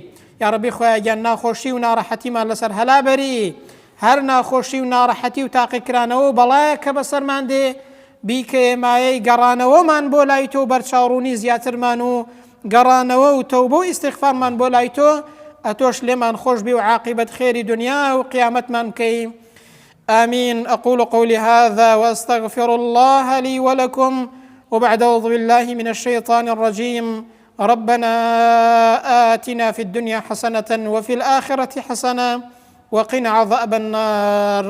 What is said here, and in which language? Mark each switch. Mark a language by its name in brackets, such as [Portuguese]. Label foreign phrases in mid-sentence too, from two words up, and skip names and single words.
[Central Kurdish] یا ڕەبی خوایە گیان ناخۆشی و ناڕەحەتیمان لەسەر هەلا بەری، هەر ناخۆشی و ناڕەحەتی و تاقیکرانەوە و بەڵایە کە بەسەرمان دێ بیکە مایەی گەڕانەوەمان بۆ لای تۆ، بەرچاوڕوونی زیاترمان و گەڕانەوە و تەوبە و ئیستیغفارمان بۆ لای تۆ، ئەتۆش لێمان خۆش بی و عاقبەت خێری دنیا و قیامەتمان بکەی. [Arabic] آمين. أقول قولي هذا وأستغفر الله لي ولكم، وبعد أعوذ بالله من الشيطان الرجيم. ربنا آتنا في الدنيا حسنة وفي الآخرة حسنة وقنا عذاب النار.